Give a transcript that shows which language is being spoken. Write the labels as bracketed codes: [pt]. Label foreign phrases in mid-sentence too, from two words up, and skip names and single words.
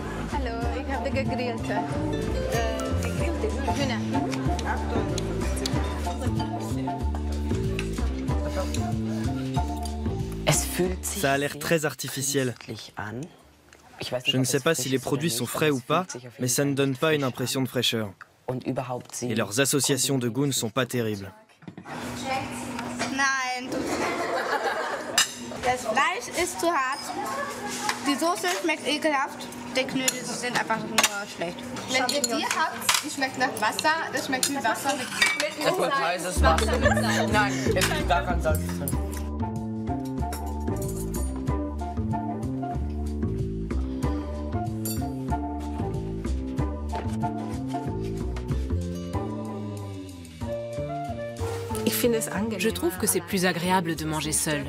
[fr] Ça a l'air très artificiel. Je ne sais pas si les produits sont frais ou pas, mais ça ne donne pas une impression de fraîcheur. Et leurs associations de goût ne sont pas terribles. [de] Das Fleisch ist zu hart. Die Soße schmeckt ekelhaft. Die Knödel sind einfach nur schlecht. Wenn ihr die habt, die schmeckt nach Wasser, das schmeckt wie Wasser mit Das wird heißes Wasser mit Salz. Nein, es ist gar kein Salz drin. [fr] Je trouve que c'est plus agréable de manger seul.